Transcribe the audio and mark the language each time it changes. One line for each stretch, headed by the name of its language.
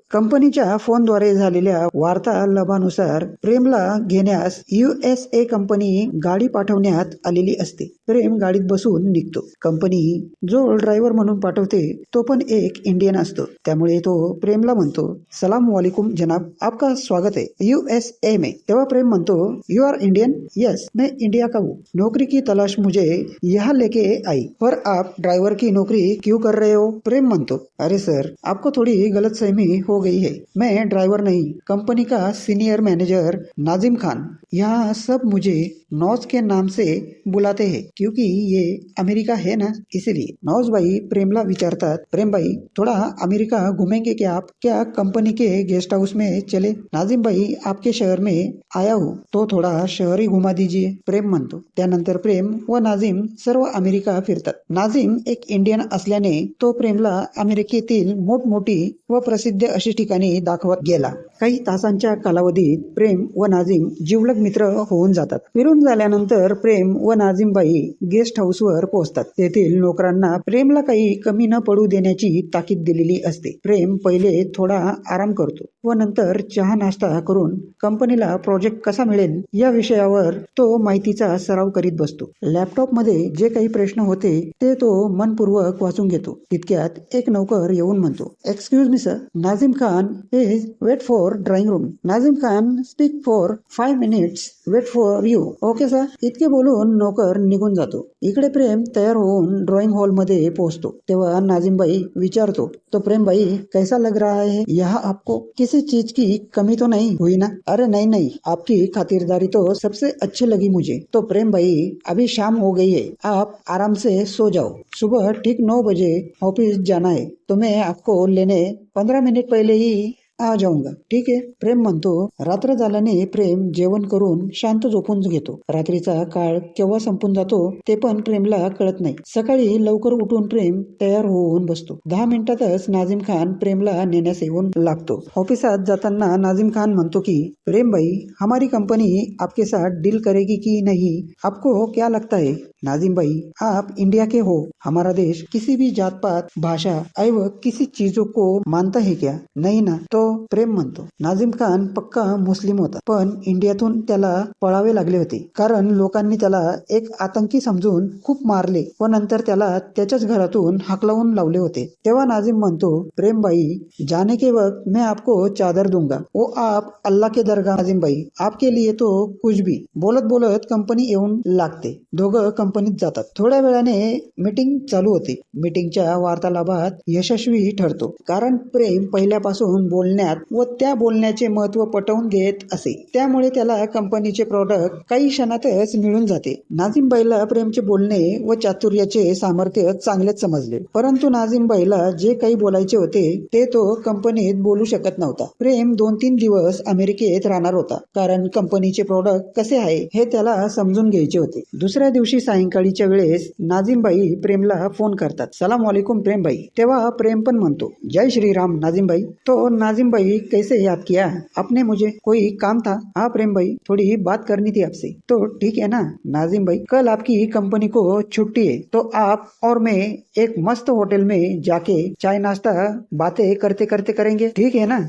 Marathi: कंपनीच्या फोनद्वारे झालेल्या वार्तालापानुसार प्रेमला घेण्यास USA कंपनी गाडी पाठवण्यात आलेली असते. प्रेम गाडीत बसून निघतो. कंपनी जो ड्रायव्हर म्हणून पाठवते तो पण एक इंडियन असतो. त्यामुळे तो प्रेमला म्हणतो,
Hindi: सलाम वालेकुम जनाब, आपका स्वागत है USA में.
Marathi: तेव्हा प्रेम म्हणतो,
English: You are Indian? Yes,
Hindi: मैं इंडिया का हूँ. नौकरी की तलाश मुझे यहाँ लेके आई, पर आप ड्राइवर की नौकरी क्यों कर रहे हो?
Marathi: प्रेम म्हणतो,
Hindi: अरे सर, आपको थोड़ी गलतफहमी हो गई है. मैं ड्राइवर नहीं, कंपनी का सीनियर मैनेजर नाजिम खान. यहाँ सब मुझे नौज के नाम से बुलाते हैं क्योंकि ये अमेरिका है ना, इसीलिए।
Marathi: नौजबाई प्रेमला विचारतात,
Hindi: प्रेमबाई थोड़ा अमेरिका घूमेंगे क्या आप? क्या कंपनी के गेस्ट हाउस में चले? नाजिम भाई आपके शहर में आया हूँ तो थोड़ा शहर ही घुमा दीजिए,
Marathi: प्रेम म्हणतो। त्यानंतर प्रेम व नाजिम सर्व अमेरिका फिरतात। नाजिम एक इंडियन असल्याने तो प्रेमला अमेरिकेतील मोठमोठी व प्रसिद्ध अशी ठिकाणी दाखवत गेला। काही तासांच्या कालावधीत प्रेम व नाजिम जिवलग मित्र होऊन जातात। फिरून झाल्यानंतर प्रेम व नाझीमबाई गेस्ट हाऊसवर पोहोचतात। तेथील नोकरांना प्रेमला काही कमी न पडू देण्याची ताकीद दिलेली असते। प्रेम पहिले थोडा आराम करतो व नंतर चहा नाश्ता करून कंपनीला प्रोजेक्ट कसा मिळेल या विषयावर तो माहितीचा सराव करीत बसतो। लॅपटॉप मध्ये जे काही प्रश्न होते ते तो मनपूर्वक वाचून घेतो। तितक्यात एक नौकर येऊन म्हणतो,
English: Excuse me sir, Nazim Khan is wait for drawing room. Nazim Khan speak for 5 minutes, wait for you. Okay sir,
Marathi: इतके बोलून नौकर निघून जातो। इकडे प्रेम तयार होऊन ड्रॉइंग हॉल मध्ये पोहोचतो। तेव्हा नाझीमबाई विचारतो,
Hindi: तो प्रेम भाई कैसा लग रहा है यहाँ आपको? किसी चीज की कमी तो नहीं हुई ना? अरे नहीं नहीं, आपकी खातिरदारी तो सबसे अच्छी लगी मुझे। तो प्रेम भाई अभी शाम हो गई है, आप आराम से सो जाओ, सुबह ठीक 9 बजे ऑफिस जाना है, तो मैं आपको लेने 15 मिनिट पहले ही आ जाऊंगा,
Marathi: ठीक आहे? प्रेम म्हणतो। रात्र झाल्याने प्रेम जेवण करून शांत झोपून घेतो। रात्रीचा काळ केव्हा संपून जातो ते पण प्रेमला कळत नाही। सकाळी लवकर उठून प्रेम तयार होऊन बसतो। 10 मिनिटातच नाझीम खान प्रेमला नेण्यास येऊन लागतो। ऑफिसात जाताना नाझीम खान म्हणतो की
Hindi: प्रेम भाई, हमारी कंपनी आपके साथ डील करेगी कि नहीं, आपको क्या लगता है? नाजिम भाई, आप इंडिया के हो, हमारा देश किसी भी जात पात भाषा एवं किसी चीजों को मानता है क्या? नहीं ना? तो
Marathi: प्रेम म्हणतो। नाझीम खान पक्का मुस्लिम होता, पण इंडियातून त्याला पळावे लागले होते कारण लोकांनी त्याला एक आतंकी समजून खूप मारले व नंतर त्याला त्याच्याच घरातून हाकलवून लावले होते। तेव्हा नाझीम म्हणतो,
Hindi: प्रेम भाई, जाने के वक्त मैं आपको चादर दूंगा, वो आप अल्लाह के दरगाह। नाझीम भाई, आपके लिए तो कुछ भी।
Marathi: बोलत बोलत कंपनी येऊन लागते। दोघं कंपनीत जातात। थोड्या वेळाने मीटिंग चालू होते। मीटिंगच्या वार्तालापात यशस्वी ठरतो कारण प्रेम पहिल्यापासून बोलण्यात व त्या बोलण्याचे महत्त्व पटवून देत असे, त्यामुळे त्याला कंपनीचे प्रॉडक्ट काही क्षणातच मिळून जाते। नाझीम बाईला प्रेमचे बोलणे व चातुर्याचे सामर्थ्य चांगलेच समजले, परंतु नाझीम बाईला जे काही बोलायचे होते ते तो कंपनीत बोलू शकत नव्हता। प्रेम 2-3 दिवस अमेरिकेत राहणार होता कारण कंपनीचे प्रॉडक्ट कसे आहे हे त्याला समजून घ्यायचे होते। दुसऱ्या दिवशी सायंकाळीच्या वेळेस नाझीमबाई प्रेमला फोन करतात,
Hindi: सलाम वालेकुम प्रेम भाई।
Marathi: तेव्हा प्रेम पण म्हणतो, जय श्री राम नाझीम भाई।
Hindi: तो नाझीम भाई, कैसे याद किया आपने मुझे? कोई काम था? हाँ प्रेम भाई, थोड़ी बात करनी थी आपसे। तो ठीक है ना नाझीम भाई, कल आपकी कंपनी को छुट्टी है तो आप और मैं एक मस्त होटल में जाके चाय नाश्ता बातें करते करते करेंगे, ठीक है ना?